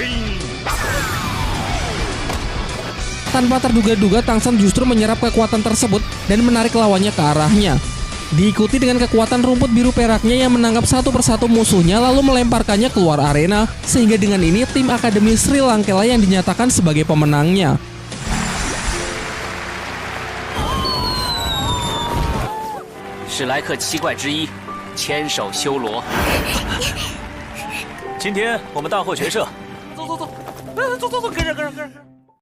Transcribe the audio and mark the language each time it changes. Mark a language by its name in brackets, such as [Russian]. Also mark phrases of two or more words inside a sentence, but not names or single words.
[Indonesian] Tanpa terduga-duga, Tang San justru menyerap kekuatan tersebut dan menarik lawannya ke arahnya. Diikuti dengan kekuatan rumput biru peraknya yang menangkap satu persatu musuhnya lalu melemparkannya keluar arena, sehingga dengan ini tim Akademi Sri Lanka yang dinyatakan sebagai pemenangnya. [Chinese] 史莱克七怪之一，千手修罗。今天我们大获全胜，走，跟上。